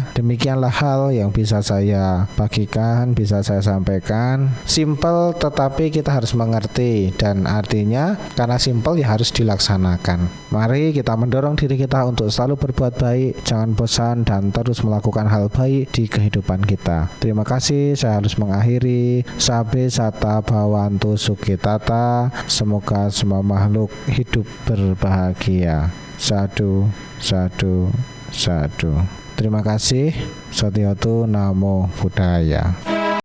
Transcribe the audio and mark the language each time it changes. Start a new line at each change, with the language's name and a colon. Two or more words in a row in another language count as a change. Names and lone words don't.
Indonesian: Demikianlah hal yang bisa saya bagikan, bisa saya sampaikan. Simple tetapi kita harus mengerti, dan artinya karena simple ya harus dilaksanakan. Mari kita mendorong diri kita untuk selalu berbuat baik, jangan bosan dan terus melakukan hal baik di kehidupan kita. Terima kasih, saya harus mengakhiri.
Pali: Sabe sata bawantu sukitata.
Indonesian: Semoga semua makhluk hidup berbahagia.
Pali: Sadu, sadu, sadu.
Indonesian: Terima kasih.
Pali: Satyotu Namo Buddhaya.